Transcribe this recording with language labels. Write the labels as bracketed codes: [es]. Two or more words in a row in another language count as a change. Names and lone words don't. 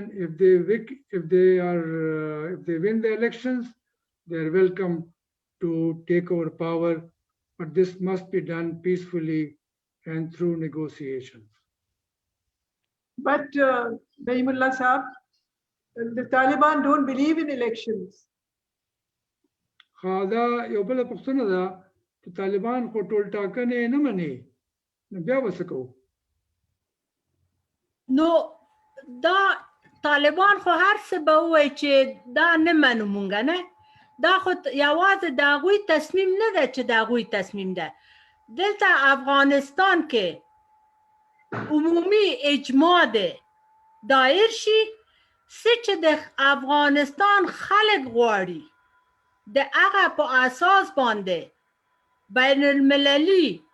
[en] If they win the elections, they are welcome to take over power, but this must be done peacefully and through negotiations. But Rahimullah Saab, the Taliban don't believe in elections. [ps] دا یو بل پښتنه ده چې طالبان خو ټول ټاکنې نه مني نو بیا وسکو نو دا طالبان خو هر څه به وایي چې دا نه منو مونږ نه دا خو یوازې د هغوی تصمیم نه ده چې د هغوی تصمیم ده دلته افغانستان کې عمومي اجماع ده دایر شي څه چې د افغانستان خلک غواړي د هغه په اساس باندې بین المللي